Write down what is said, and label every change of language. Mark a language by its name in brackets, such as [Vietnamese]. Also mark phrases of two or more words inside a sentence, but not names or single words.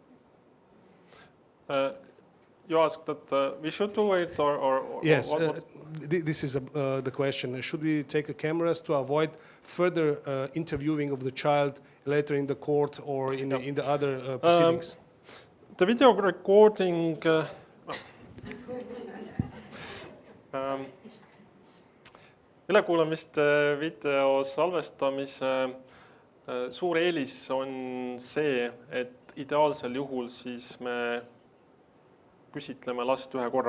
[English] You asked that we should do it or yes, what? This is the question. Should we take cameras to avoid further interviewing of the child later in the court or in the other proceedings? The video recording... [Estonian] ülekuulamiste video salvestamise suur eelis on see, et ideaalsel juhul siis me küsitleme last ühe korra.